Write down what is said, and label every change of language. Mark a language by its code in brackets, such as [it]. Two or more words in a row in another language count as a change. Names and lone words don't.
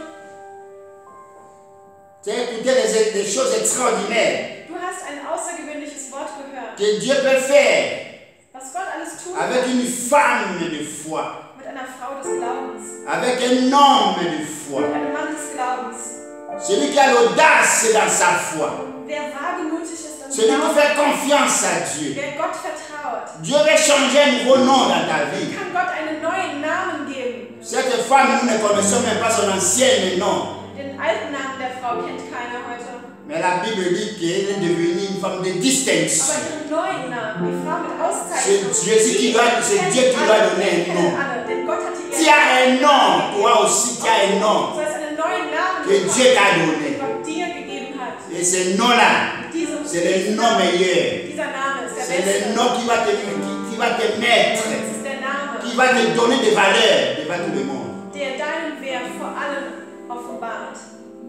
[fr] Tu as écouté des choses extraordinaires [de] Du hast ein außergewöhnliches Wort gehört, [fr] que Dieu peut faire [de] was Gott alles tut [fr] avec une femme de foi, [de] mit einer Frau des Glaubens, [fr] avec un homme de foi. [de] mit einem Mann des Glaubens. [fr] Celui qui a l'audace dans sa foi. [de] Wer wagemutig ist und [fr] Celui qui [de] glaubt, [fr] fait confiance à Dieu. [de] wer Gott vertraut, [fr] Dieu veut changer un nouveau nom dans ta vie. [de] kann Gott einen neuen Namen geben. [fr] Cette femme, nous ne connaissons même pas son ancien nom. [de] Den alten Namen der Frau kennt keiner heute. [fr] Mais la Bible dit qu'elle est devenue une femme de distinction. [de] Aber ihren neuen Namen, die Frau mit [fr] C'est [de] Auszeichnung, [fr] Jésus qui doit, c'est Dieu qui lui a donné un nom. [de] alle, denn Gott hat ihr [fr] Tu as un nom, toi aussi tu as un nom [de] Du sollst einen neuen Namen [fr] que [de] bekommen, [fr] Dieu t'a donné. [de] den Gott dir gegeben hat. [fr] Et ce nom-là, c'est le nom meilleur. [de] Dieser Name ist der [fr] C'est [de] beste. [fr] le nom qui va te mettre, [de] Es ist der Name, [fr] qui va te donner des valeurs devant tout le monde. [de] der deinen Wert vor allem offenbart.